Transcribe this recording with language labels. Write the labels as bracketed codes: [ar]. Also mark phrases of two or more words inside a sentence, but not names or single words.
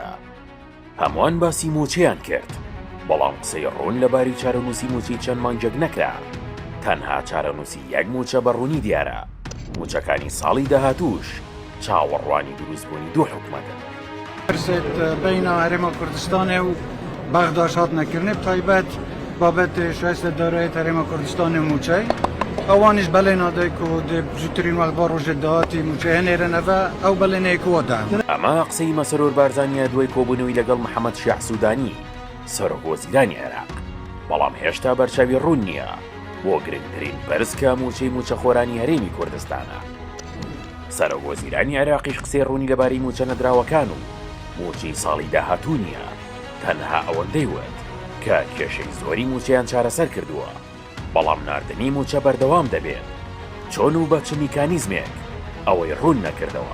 [ckb] هەمووان باسی موچەیان کرد، بەڵام قسەی ڕوون لەباری چارەنووسی موچەی چەند مانگێک نەکرا. تەنها چارەنووسی یەک موچە بەڕوونی دیارە. موچەکانی ساڵی داهاتووش چاوەڕوانی دروستبوونی دوو حکومەتن. [ku] پرسێت بەینە هەرێما کوردستانê û بەغداش هاتنەکردنê bi taybet babetê şahistê dareyê herêma Kurdistanê موچەی ئەوانیش بەڵێن نادای ku dê zûtirîn wextba rojê dahatî موچە هێنێرن ئەڤە ئەو بەڵێنەیە ku وەدا. [ckb] ئەمە قسەی مەسەرۆر بارزانیە دوای کۆبوونەوەی لەگەڵ محەممەد شیع سوودانی سەرۆکوەزیرانی عێراق، بەڵام هێشتا بەرچاوی ڕوون نییە بۆ گرنگترین بەرزکە موچەی موچەخۆرانی هەرێمی کوردستانە. سەرۆکوەزیرانی عێراقیش قسەی ڕوونی لەبارەی موچە نەدراوەکان و موچەی ساڵی داهاتوو نییە، تەنها ئەوەندەی وت کە کێشەی زۆری موچەیان چارەسەر کردووە، بەڵام ناردنی موچە بەردەوام دەبێت چۆن و بە چ میکانیزمێک ئەوەی ڕوون نەکردەوە.